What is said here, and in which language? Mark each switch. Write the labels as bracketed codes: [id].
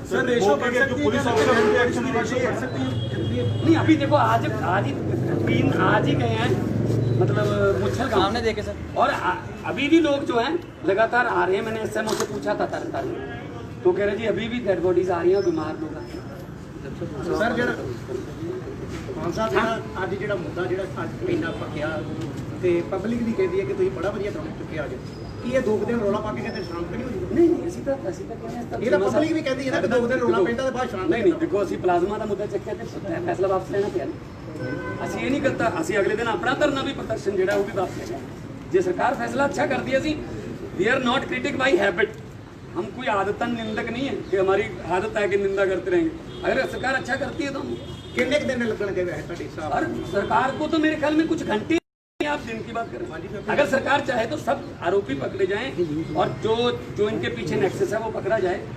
[hi] Sir, ratio बढ़ सकती है, पुलिस ऑफिसर एक्शन बढ़ सकती है। नहीं, अभी देखो आज ही गए हैं मतलब मुच्छल गाँव सामने देखे सर। और अभी भी लोग जो हैं लगातार आ रहे हैं। मैंने एसएमओ से पूछा था तरन तो कह रहे जी अभी भी डेड बॉडीज आ रही हैं, बीमार लोग आ रहे हैं। [pa] ਸਰ ਜਿਹੜਾ ਮਾਨ ਸਾਹਿਬ ਜਿਹੜਾ ਅੱਜ ਜਿਹੜਾ ਮੁੱਦਾ ਜਿਹੜਾ ਅੱਜ ਮਹੀਨਾ ਪੱਕਿਆ ਤੇ ਪਬਲਿਕ ਵੀ ਕਹਿੰਦੀ ਹੈ ਕਿ ਤੁਸੀਂ ਬੜਾ ਵਧੀਆ ਕੰਮ ਚੁੱਕਿਆ ਅੱਜ ਕੀ ਇਹ 2 ਦਿਨ ਰੌਲਾ ਪਾ ਕੇ ਕਹਿੰਦੇ ਸ਼ਾਂਤ ਨਹੀਂ ਹੋਈ ਨਹੀਂ ਨਹੀਂ ਅਸੀਂ ਤਾਂ ਕਹਿੰਦੇ ਹਾਂ ਇਹ ਤਾਂ ਪਬਲਿਕ ਵੀ ਕਹਿੰਦੀ ਹੈ ਨਾ ਕਿ 2 ਦਿਨ ਰੌਲਾ ਪੈਂਦਾ ਤੇ ਬਾਅਦ ਸ਼ਾਂਤ ਨਹੀਂ ਨਹੀਂ ਦੇਖੋ ਅਸੀਂ ਪਲਾਜ਼ਮਾ ਦਾ ਮੁੱਦਾ ਚੱਕਿਆ ਤੇ ਫੈਸਲਾ ਵਾਪਸ ਲੈਣਾ ਪਿਆ ਨਾ। ਅਸੀਂ ਇਹ ਨਹੀਂ ਕਰਤਾ, ਅਸੀਂ ਅਗਲੇ ਦਿਨ ਆਪਣਾ ਧਰਨਾ ਵੀ ਪ੍ਰਦਰਸ਼ਨ ਜਿਹੜਾ ਉਹ ਵੀ ਵਾਪਸ ਲੈ ਲਿਆ। ਜੇ ਸਰਕਾਰ ਫੈਸਲਾ [hi] अच्छा करती है, [en] we are not critic by habit, [hi] हम कोई आदतन निंदक नहीं है कि हमारी आदत है कि निंदा करते रहेंगे। अगर सरकार अच्छा करती है तो हम [pa] ਕਿੰਨੇ ਕੁ ਦਿਨ ਲੱਗਣਗੇ ਵੈਸੇ ਤੁਹਾਡੇ ਹਿਸਾਬ [hi] और सरकार को तो मेरे ख्याल में कुछ घंटे ही आप दिन की बात करें। अगर सरकार चाहे तो सब आरोपी पकड़े जाएं और जो इनके पीछे नेक्सस है वो पकड़ा जाए।